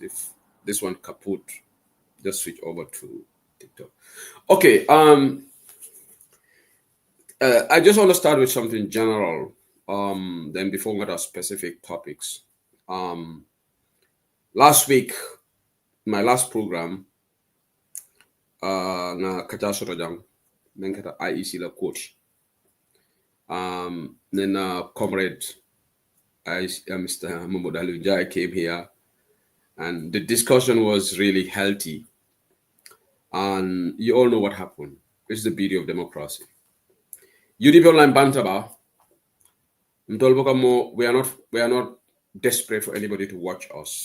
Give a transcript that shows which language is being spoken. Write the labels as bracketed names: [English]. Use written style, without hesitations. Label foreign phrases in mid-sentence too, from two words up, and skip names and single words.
[English] If this one kaput, just switch over to TikTok. Okay. I just want to start with something general. Then before we get our specific topics. Last week, my last program, [Mandingo] na kata sorojang, then kata IEC la coach. [English] Then comrade, Mr. Mamodalu Jai came here, and the discussion was really healthy. And you all know what happened. This is the beauty of democracy. UDP Online Bantaba, we are not desperate for anybody to watch us.